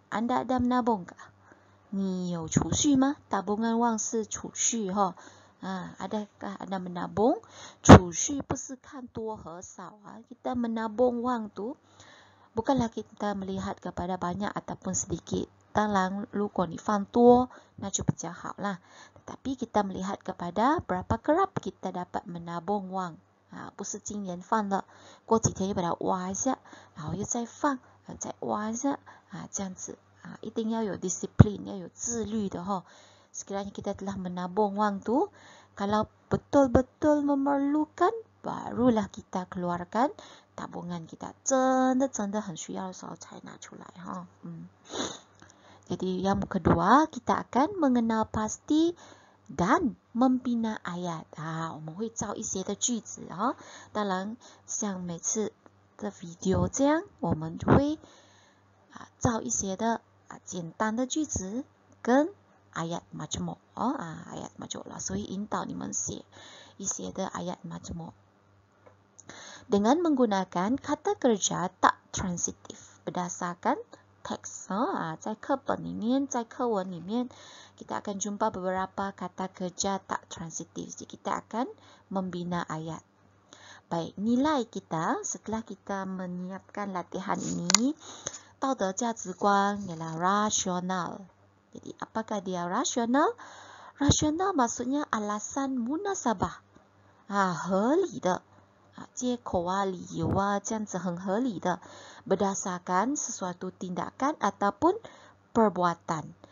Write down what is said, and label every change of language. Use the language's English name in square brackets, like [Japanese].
[Malay] Anda ada menabungkah? [Chinese] 你有储蓄吗? [Malay] Tabungan wang [Chinese] 是储蓄 [Malay] adakah anda menabung? [Chinese] 储蓄不是看多和少 [Malay] kita menabung wang tu bukanlah kita melihat kepada banyak ataupun sedikit. [Chinese] 当然如果你放多那就比较好啦. [Malay] Tetapi kita melihat kepada berapa kerap kita dapat menabung wang. [Chinese] 不是今年放了，过几天又把它挖一下，然后又再放，再挖一下，这样子。一定要有 [Malay] disiplin, [Chinese] 要有自律的 [Malay] Sekiranya kita telah menabung wang tu, kalau betul-betul memerlukan, barulah kita keluarkan tabungan kita. [Chinese] 真的很需要的时候才拿出来 [Malay] Jadi yang kedua, kita akan mengenal pasti dan membina ayat. [Chinese] 我们会造一些的句子当然像每次的 video 这样，我们就会造一些的简单的句子跟ayat majmuk. Ayat majmuk lah. 所以引导你们写一些的 ayat majmuk. [Malay] Dengan menggunakan kata kerja tak transitif berdasarkan teks. [Chinese] 在课本里面，在课文里面 [Malay] kita akan jumpa beberapa kata kerja tak transitif. Jadi kita akan membina ayat. Baik, nilai kita setelah kita menyiapkan latihan ini, [Chinese] 道德价值观 [Malay] ialah rasional. Jadi apakah dia rasional? Rasional maksudnya alasan munasabah. [Chinese] 合理的。借口理由这样子很合理的 [Malay] berdasarkan sesuatu tindakan ataupun perbuatan.